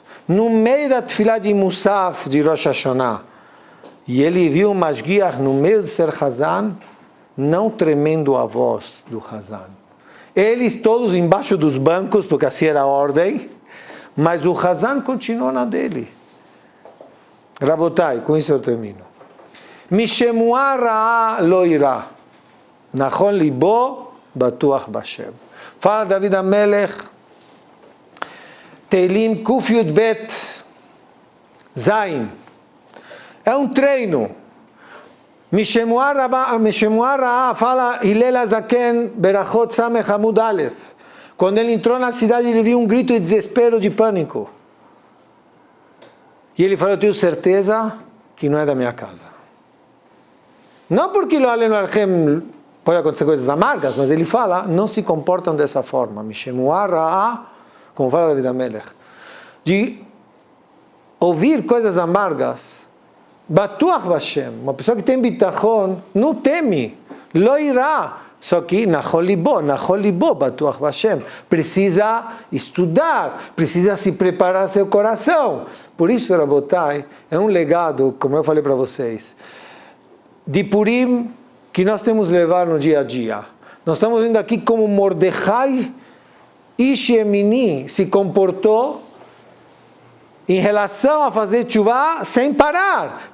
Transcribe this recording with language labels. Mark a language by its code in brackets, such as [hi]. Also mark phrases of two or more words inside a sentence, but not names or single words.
[pt] No meio da Tefilá de Musaf, de Rosh Hashanah, e ele viu o Mashgiach no meio de ser Hazan, não tremendo a voz do Hazan. Eles todos embaixo dos bancos, porque assim era a ordem, mas o Hazan continuou na dele. Rabotai, com isso eu termino. [he] משמועה רעה לא יירא, נכון לבו בטוח בה. [pt] Fala David HaMelech, [he] תהלים קוף יוד בית זין. [pt] É um treino. [he] משמועה רעה, [pt] fala Hillel HaZaken [he] ברכות סמך עמוד אלף. [pt] Quando ele entrou na cidade, ele viu um grito de desespero, de pânico. E ele falou, eu tenho certeza que não é da minha casa. Não porque [he] לא עלינו עליכם [pt] pode acontecer coisas amargas, mas ele fala, não se comportam dessa forma. [he] משמועה רעה, [pt] como fala David HaMelech, de ouvir coisas amargas. [he] בטוח בה, [pt] uma pessoa que tem bitachon, não teme, [he] לא יירא. [pt] Só que [he] נכון לבו, בטוח בה. [pt] Precisa estudar, precisa se preparar seu coração. Por isso, Rabotai, é um legado, como eu falei para vocês, de Purim que nós temos que levar no dia a dia. Nós estamos vendo aqui como Mordechai Ish Yemini se comportou em relação a fazer tshuva sem parar.